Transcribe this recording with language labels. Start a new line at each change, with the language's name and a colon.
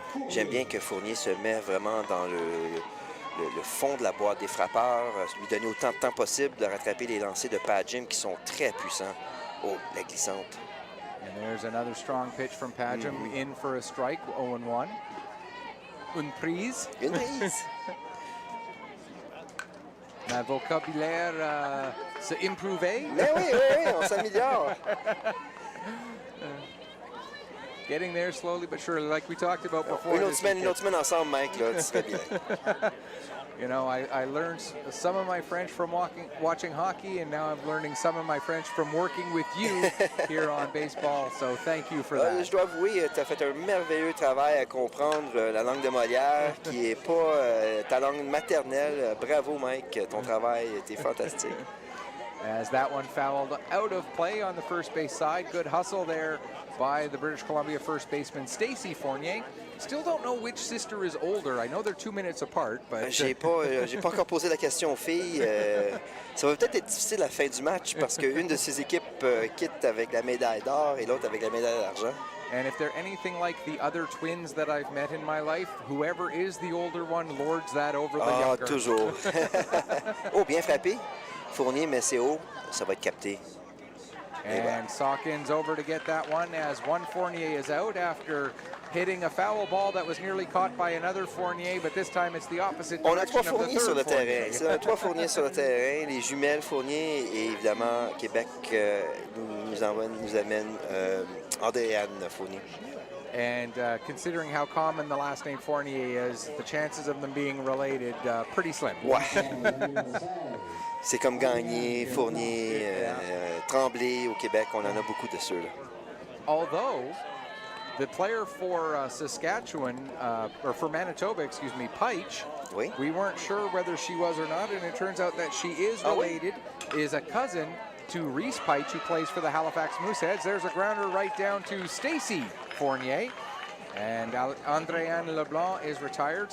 French: J'aime bien que Fournier se met vraiment dans le fond de la boîte des frappeurs, lui donner autant de temps possible de rattraper les lancers de Padgham qui sont très puissants. Oh, la glissante.
English: And there's another strong pitch from Padgham in for a strike, 0-1.
French: Une prise. Une prise. Ma vocabulaire se improver. Mais oui, on s'améliore.
English: Getting there slowly but surely, like we talked about before.
French: Une autre semaine ensemble, Mike, là, tu serais bien.
English: You know, I learned some of my French from watching hockey, and now I'm learning some of my French from working with you here on baseball. So thank you for that.
French: Je dois avouer, tu as fait un merveilleux travail à comprendre la langue de Molière, qui n'est pas ta langue maternelle. Bravo, Mike, ton travail était fantastique.
English: As that one fouled out of play on the first base side. Good hustle there by the British Columbia first baseman Stacey Fournier. Still don't know which sister is older. I know they're 2 minutes apart, but
French: J'ai pas encore posé la question aux filles. Ça va peut-être être difficile à la fin du match parce qu'une de ces équipes quitte avec la médaille d'or et l'autre avec la médaille d'argent.
English: And if they're anything like the other twins that I've met in my life, whoever is the older one lords that over the younger.
French: Toujours. Oh, bien frappé. Fournier, mais c'est haut. Ça va être capté.
English: And Sawkins over to get that one as one Fournier is out after hitting a foul ball that was nearly caught by another Fournier, but this time it's the opposite
French: On a
English: direction 3 of the
French: Fourniers sur le
English: third Fournier.
French: terrain. C'est 3 Fourniers sur le terrain. Les jumelles Fournier et évidemment Québec nous amène Andréane Fournier.
English: And considering how common the last name Fournier is, the chances of them being related pretty slim.
French: Ouais. C'est comme Gagné, Fournier, Tremblay au Québec. On en a beaucoup de ceux-là.
English: Although the player for Saskatchewan, or for Manitoba, excuse me, Peitsch,
French: Oui.
English: we weren't sure whether she was or not, and it turns out that she is related, is a cousin to Reese Peitsch, who plays for the Halifax Mooseheads. There's a grounder right down to Stacey Fournier, and Andréane Leblanc is retired.